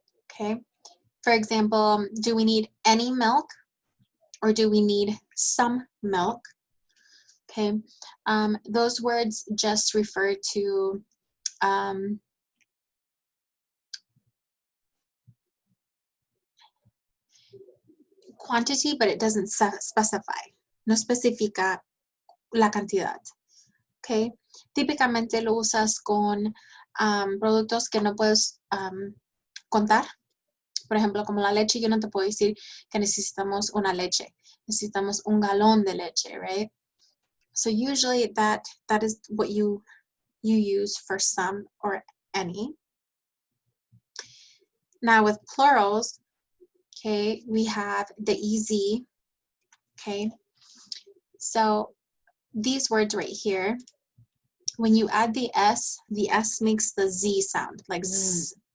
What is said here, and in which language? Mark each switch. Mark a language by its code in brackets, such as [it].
[en] Okay, for example, do we need any milk or do we need some milk? Okay, those words just refer to quantity, but it doesn't specify. [es] No especifica la cantidad. Okay, típicamente lo usas con productos que no puedes contar. Por ejemplo, como la leche, yo no te puedo decir que necesitamos una leche. Necesitamos un galón de leche, [en] right? So usually that is what you use for some or any. Now with plurals, okay, we have the EZ, okay? So these words right here, when you add the S makes the Z sound, like Z.